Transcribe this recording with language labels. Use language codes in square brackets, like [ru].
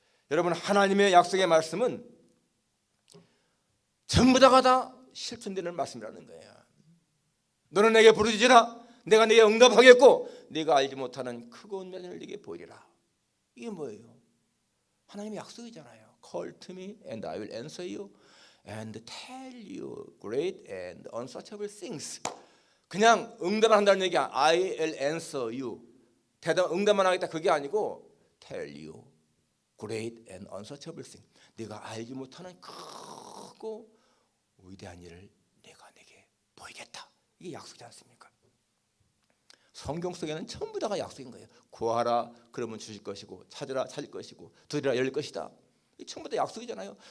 [ko] 여러분 하나님의 약속의 말씀은 전부 다가 실천되는 말씀이라는 거예요. 너는 내게 부르짖으라 내가 네게 응답하겠고 네가 알지 못하는 크고 은혜를 네게 보이리라. 이게 뭐예요? 하나님의 약속이잖아요. [en] Call to me and I will answer you and tell you great and unsearchable things. [ko] 그냥 응답을 한다는 얘기야. [en] I will answer you. [ko] 응답만 하겠다 그게 아니고 tell you great and unsearchable things. 네가 알지 못하는 크고 위대한 일을 내가 내게 보이겠다. 이게 약속이지 않습니까? 성경 속에는 전부 다가 약속인 거예요. 구하라 그러면 주실 것이고 찾으라 찾을 것이고 두드리라 열릴 것이다. 이 전부 다 약속이잖아요.